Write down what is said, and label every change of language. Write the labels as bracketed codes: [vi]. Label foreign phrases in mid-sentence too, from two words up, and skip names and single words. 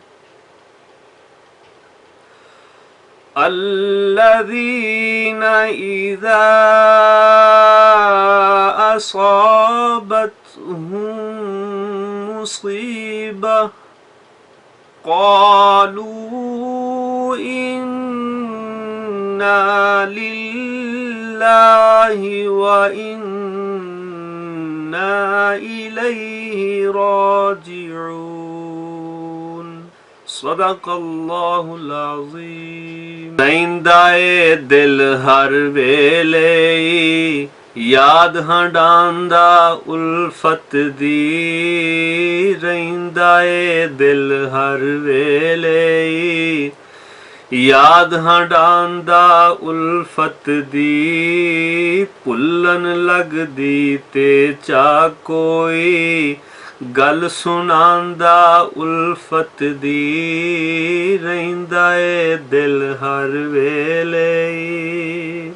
[ar] الذين إذا أصابتهم مصيبة قالوا إنا لله وإنا إليه راجعون. صدق الله العظيم. [pa] ਰਹਿੰਦਾ ਏ ਦਿਲ ਹਰ ਵੇਲੇ ਯਾਦ ਹੰਡਾਂਦਾ ਉਲਫਤ ਦੀ ਰਹਿੰਦਾ ਏ ਦਿਲ ਹਰ ਵੇਲੇ। ਯਾਦ ਹੰਡਾਂਦਾ ਉਲਫਤ ਦੀ ਭੁੱਲਣ ਲੱਗਦੀ ਤੇ ਚਾ ਕੋਈ ਗੱਲ ਸੁਣਾਂਦਾ ਉਲਫਤ ਦੀ ਰਹਿੰਦਾ ਏ ਦਿਲ ਹਰ ਵੇਲੇ।